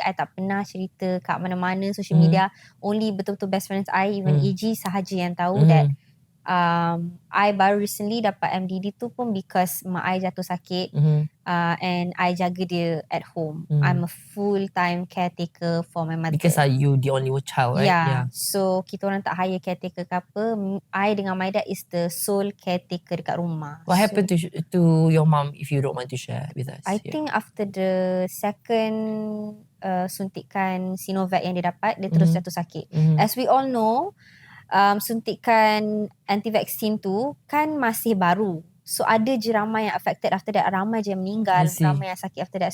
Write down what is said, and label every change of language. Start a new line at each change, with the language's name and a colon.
Malay: I tak pernah cerita kat mana-mana social media. Only betul-betul best friends I, even AG sahaja yang tahu that I baru recently dapat MDD tu pun because mak I jatuh sakit and I jaga dia
English: at home. I'm a full-time caretaker for my mother. Because you the only child, right?
Malay: Yeah. So kita orang tak hire caretaker ke apa.
English: I dengan my dad is the sole caretaker
Malay: dekat rumah.
English: What happened to your mom if you don't want to share with us? I think after the second
Malay: suntikan Sinovac yang dia dapat, dia terus jatuh sakit.
English: As we all know,
Malay: suntikan anti-vaksin tu kan masih baru. So ada je ramai yang
English: affected after that.
Malay: Ramai je yang meninggal, ramai yang sakit after that.